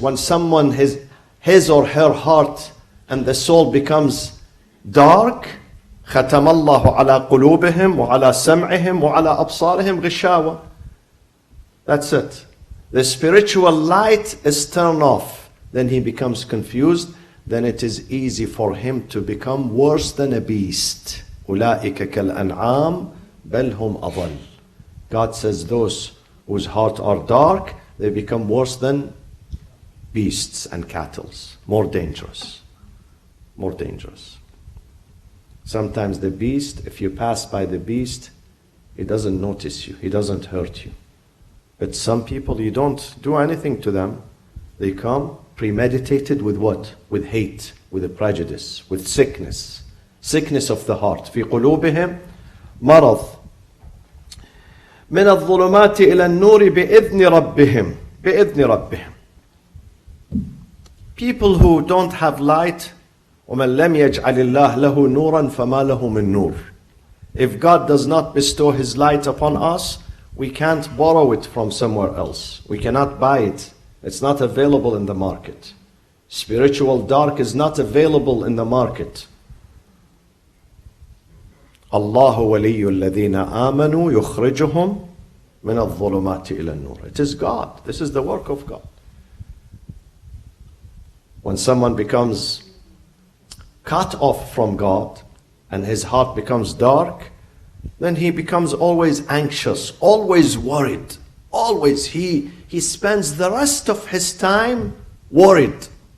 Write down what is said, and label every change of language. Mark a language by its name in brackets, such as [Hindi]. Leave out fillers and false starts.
[English] When someone, his or her heart and the soul becomes dark, [Arabic] ختم الله على قلوبهم وعلى سمعهم وعلى أبصارهم غشاوة. [English] That's it. The spiritual light is turned off. Then he becomes confused. Then it is easy for him to become worse than a beast. [Arabic] أولئك كالأنعام بل هم أضل. [English] God says those whose hearts are dark, they become worse than beasts and cattle. More dangerous. More dangerous. Sometimes the beast, if you pass by the beast, he doesn't notice you. He doesn't hurt you. But some people, you don't do anything to them. They come premeditated with what? With hate, with a prejudice, with sickness. Sickness of the heart. [Arabic] في قلوبهم مرض. من الظلمات إلى النور بإذن ربهم. بإذن ربهم. [English] People who don't have light, [Arabic] وَمَنْ لَمْ يَجْعَلِ اللَّهِ لَهُ نُورًا فَمَا لَهُ مِنْ نُورٍ. [English] If God does not bestow His light upon us, we can't borrow it from somewhere else. We cannot buy it. It's not available in the market. Spiritual dark is not available in the market. [Arabic] الله ولي الذين آمنوا يخرجهم من الظلمات إلى النور. [English] It is God. This is the work of God. When someone becomes cut off from God and his heart becomes dark, then he becomes always anxious, always worried. Always he spends the rest of his time worried.